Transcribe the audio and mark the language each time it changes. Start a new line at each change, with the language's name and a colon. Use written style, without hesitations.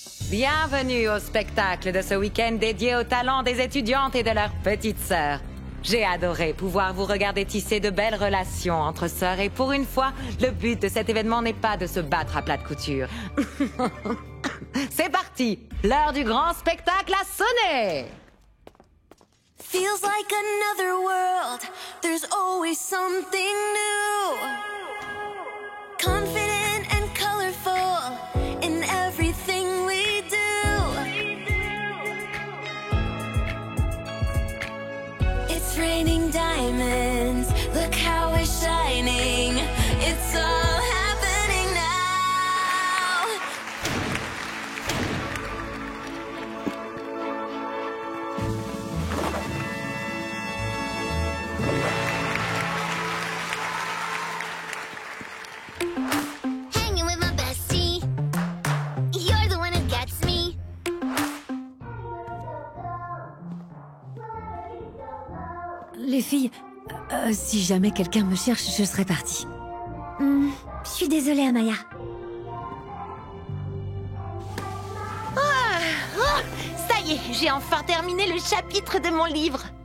French: Bienvenue au spectacle de ce week-end dédié aux talents des étudiantes et de leurs petites sœurs. J'ai adoré pouvoir vous regarder tisser de belles relations entre sœurs et pour une fois, le but de cet événement n'est pas de se battre à plat de couture. C'est parti! L'heure du grand spectacle a sonné!
English: Feels like another world. There's always something new. Confident and colorful in everything we do. It's raining diamonds. Look how we're shining. It's all happening now. Hanging with my bestie. You're the one who gets me.
French: Les filles, si jamais quelqu'un me cherche, je serai partie. Je suis désolée, Amaya. Ça y est, j'ai enfin terminé le chapitre de mon livre.